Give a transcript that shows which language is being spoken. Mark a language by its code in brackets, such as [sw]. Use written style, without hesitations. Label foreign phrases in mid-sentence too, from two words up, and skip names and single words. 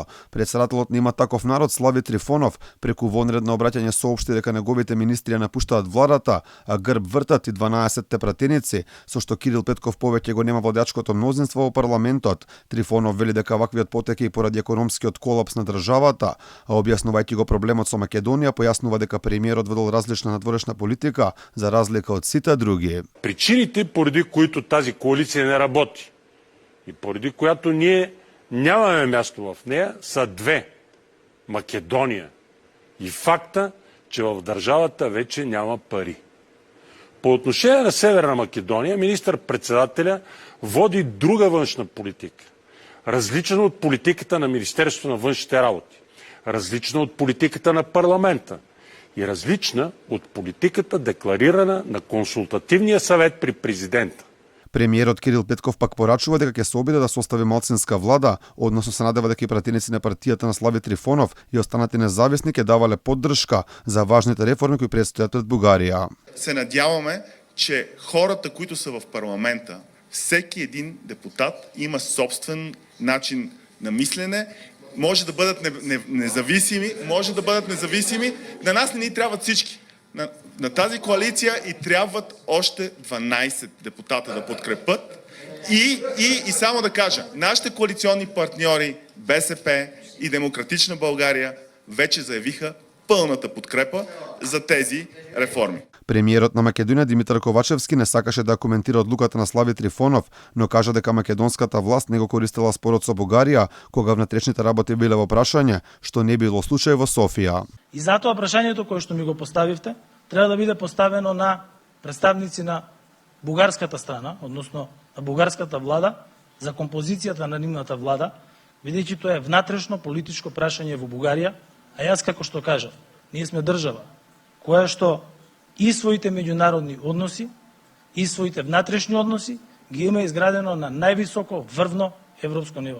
[mk] Председателот нема таков народ Слави Трифонов преку вонредно обраќање соопшти дека неговите министри ја напуштаат владата, а грб вртат и 12-те пратеници, со што Кирил Петков повеќе го нема владачкото мнозинство во парламентот. Трифонов вели дека ваквиот потеки и поради економскиот колапс на државата, а објаснувајќи го проблемот со Македонија, појаснува дека премиерот водел различна надворешна политика за разлика од сите други. [bg] Причините, поради които тази коалиция не работи и поради която ние нямаме място в нея, са две. Македония и факта, че в държавата вече няма пари. По отношение на Северна Македония, министър-председателя води друга външна политика, различна от политиката на Министерството на външните работи, различна от политиката на парламента и различна от политиката, декларирана на консултативния съвет при президента. [mk] Премиерот Кирил Петков пак порачува дека ќе се обиде да состави малцинска влада, односно се надева дека и пратеници на партијата на Слави Трифонов и останати независни ќе давале поддршка за важните реформи кои предстојат пред Бугарија. [bg] Се надяваме, че хората, които са в парламента, всеки един депутат има собствен начин на мислене, може да бъдат независими, на нас не ни трябват всички. На тази коалиция и трябват още 12 депутата да подкрепят. И само да кажа, нашите коалиционни партньори БСП и Демократична България вече заявиха пълната подкрепа за тези реформи. [mk] Премиерот на Македонија Димитар Ковачевски не сакаше да коментира одлуката на Слави Трифонов, но кажа дека македонската власт не го користела спорот со Бугарија, кога внатрешните работи биле во прашање, што не било случај во Софија. И затоа прашањето кое што ми го поставивте треба да биде поставено на представници на бугарската страна, односно на бугарската влада, за композицијата на нивната влада, бидејќи тоа е внатрешно политичко прашање во Бугарија, а јас како што кажав, ние сме држава која што и своите меѓународни односи, и своите внатрешни односи ги има изградено на највисоко врвно европско ниво.